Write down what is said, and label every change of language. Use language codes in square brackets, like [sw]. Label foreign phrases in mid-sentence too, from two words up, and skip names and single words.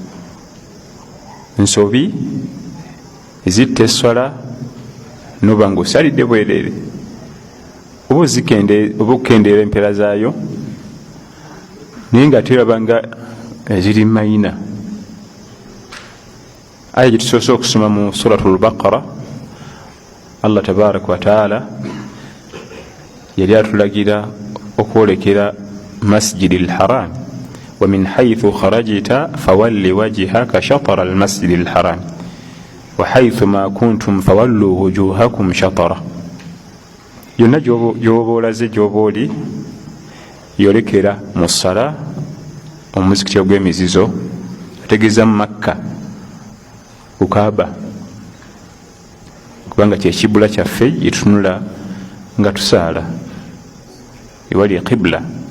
[lg] Nsobi ezitta essala noba ng'osalidde bwereere oba okukendeera empeera zaayo naye nga teraba nga ziri mayina. Aya gye tusoose okusoma mu suratul Baqara, Allah [ar] تبارك وتعالى [lg] yali atulagira okwolekera [ar] المسجد الحرام. ومن حيث خرجت فول وجهك شطر المسجد الحرام وحيث ما كنتم فولوا وجوهكم شطر. [lg] Yonna gyoba olaze gyoba oli yolekera mu ssala omuzikiti ogw'emizizo, ategeeza mu Makka ku Kaaba, kubanga kyekibula kyaffe yetunula nga tusaala ewali qibla.